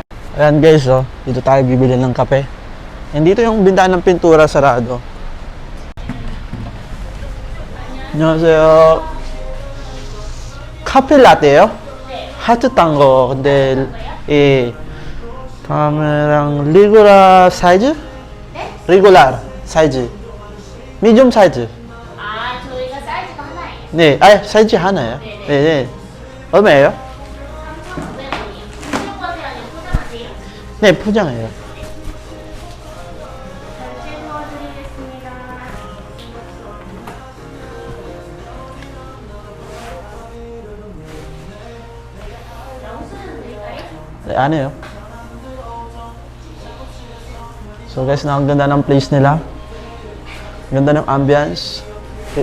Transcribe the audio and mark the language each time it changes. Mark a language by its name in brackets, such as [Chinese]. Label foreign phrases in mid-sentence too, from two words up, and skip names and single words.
[Filipino] Ayan guys, oh. Dito tayo bibili ng kape. And dito yung bintahan ng pintura sarado. [Korean] 안녕하세요. 카페 라떼요? 하트 딴 거. 근데 예. 다음에랑 리구라 사이즈? 네? 리구라 사이즈. 미디움 사이즈. 아, 저희가 사이즈가 하나예요. 네, 아 사이즈 하나요? 네네. 네, 네. 얼마예요? 3,900원이요. 포장하세요? 아니면 포장하세요? 네, 포장해요. 결제 도와드리겠습니다. 영수증 드릴까요? 네, 안 해요. [Filipino] So guys, ang ganda ng place nila. Ganda ng ambience. Okay.